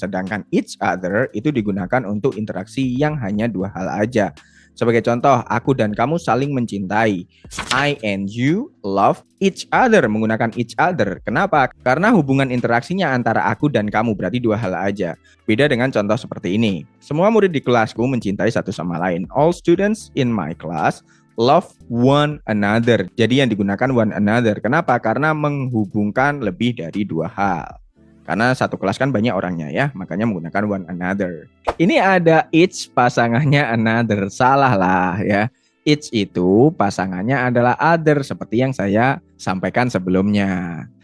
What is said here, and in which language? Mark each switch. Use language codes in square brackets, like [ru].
[id] Sedangkan each other itu digunakan untuk interaksi yang hanya dua hal aja. Sebagai contoh, aku dan kamu saling mencintai. [en] I and you love each other, [id] menggunakan each other. Kenapa? Karena hubungan interaksinya antara aku dan kamu, berarti dua hal aja. Beda dengan contoh seperti ini. Semua murid di kelasku mencintai satu sama lain. [en] All students in my class love one another. [id] Jadi yang digunakan one another. Kenapa? Karena menghubungkan lebih dari dua hal. Karena satu kelas kan banyak orangnya ya, makanya menggunakan one another. Ini ada each pasangannya another, salah lah ya. Each itu pasangannya adalah other, seperti yang saya sampaikan sebelumnya.